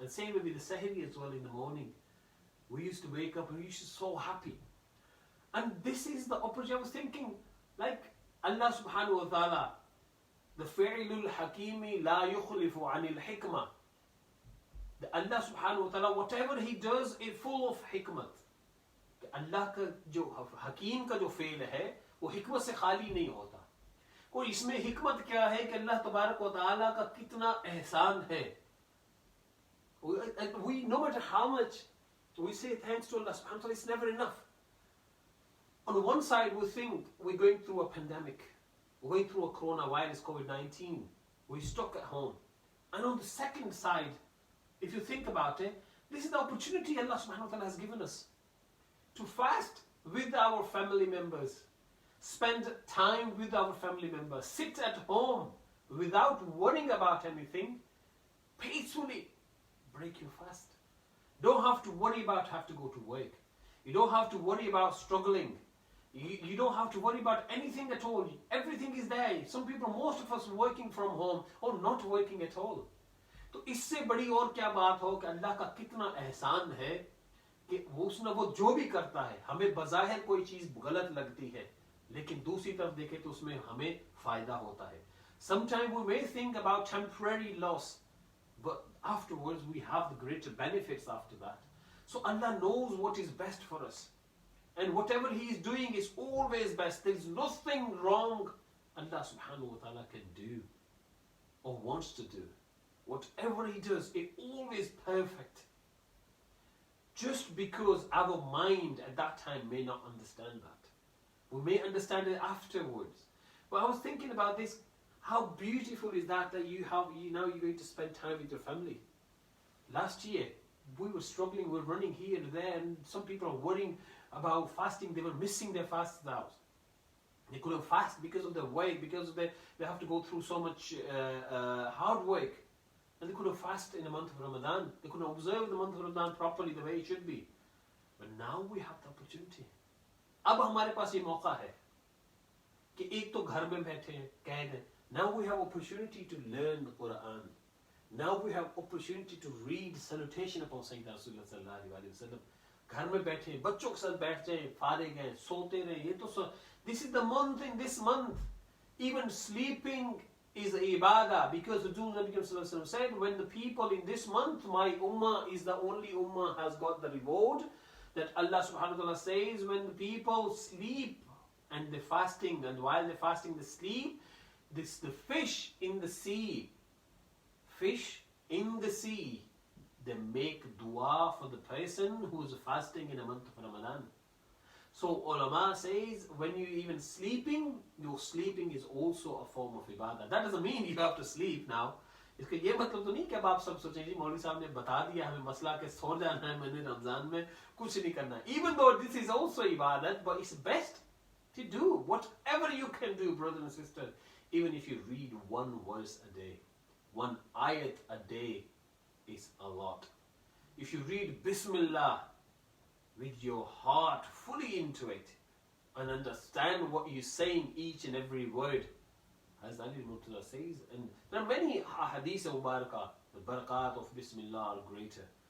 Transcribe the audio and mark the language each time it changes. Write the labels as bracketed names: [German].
[English] And same with the Sahri as well in the morning. We used to wake up and we used to be so happy. And this is the opportunity. I was thinking, like Allah subhanahu wa ta'ala, [Arabic] the fi'lul hakimi la yukhlifu anil hikmah. [English] The Allah subhanahu wa ta'ala, whatever he does is full of hikmat. [Hindi] Allah का जो हकीम का जो fail है वो हिकमत से खाली नहीं होता। और इसमें हिकमत क्या है कि अल्लाह तबारक व तआला का कितना एहसान है। [English] We, no matter how much we say thanks to Allah subhanahu wa ta'ala, it's never enough. On one side, we think we're going through a pandemic, we're going through a coronavirus, COVID-19, we're stuck at home. And on the second side, if you think about it, this is the opportunity Allah subhanahu wa ta'ala has given us to fast with our family members, spend time with our family members, sit at home without worrying about anything, peacefully break your fast. Don't have to worry about have to go to work. You don't have to worry about struggling. You don't have to worry about anything at all. Everything is there. Some people, most of us working from home or not working at all. [Hindi] तो इससे बड़ी और क्या बात हो कि अल्लाह का कितना एहसान है कि वो जो भी करता है, हमें बज़ाहिर कोई चीज गलत लगती है, लेकिन दूसरी तरफ देखें तो उसमें हमें फायदा होता है. [English] Sometimes we may think about temporary loss, but afterwards we have the greater benefits after that. So Allah knows what is best for us. And whatever He is doing is always best. There is nothing wrong Allah subhanahu wa ta'ala can do or wants to do. Whatever He does, it's always perfect. Just because our mind at that time may not understand that. We may understand it afterwards. But I was thinking about this. How beautiful is that you know you're going to spend time with your family. Last year, we were struggling, we were running here and there, and some people are worrying about fasting. They were missing their fasts out. They couldn't fast because of their weight, because of they have to go through so much hard work. And they couldn't fast in the month of Ramadan. They couldn't observe the month of Ramadan properly the way it should be. But now we have the opportunity. [Hindi] अब हमारे पास ये मौका है कि एक तो घर में बैठे हैं, कैद हैं. [English] Now we have opportunity to learn the Quran. Now we have opportunity to read salutation upon Sayyidina Rasulullah sallallahu alaihi wasallam. [Hindi] घर में बैठे, बच्चों के साथ बैठ जाएं, फारिग हैं, सोते रहे. ये तो [English] this is the month. In this month, even sleeping is ibadah, because the Nabi sallallahu alaihi wasallam said, when the people in this month, my ummah is the only ummah has got the reward. That Allah subhanahu wa ta'ala says, when the people sleep and they're fasting, and while they're fasting they sleep, the fish in the sea, they make dua for the person who is fasting in a month of Ramadan. So ulama says, when you even sleeping, your sleeping is also a form of ibadah. That doesn't mean you have to sleep now. [Hindi] इसका ये मतलब तो नहीं कि अब आप सब सोचें जी मौलवी साहब ने बता दिया हमें मसला के सो जाना है मैंने रमजान में कुछ नहीं करना. [English] Even though this is also ibadat, but it's best to do whatever you can do, brothers and sisters. Even if you read one verse a day, one ayat a day is a lot. If you read Bismillah with your heart fully into it and understand what you're saying each and every word, as Ali Murtaza says, and there are many hadith of barakah, the barakat of Bismillah are greater.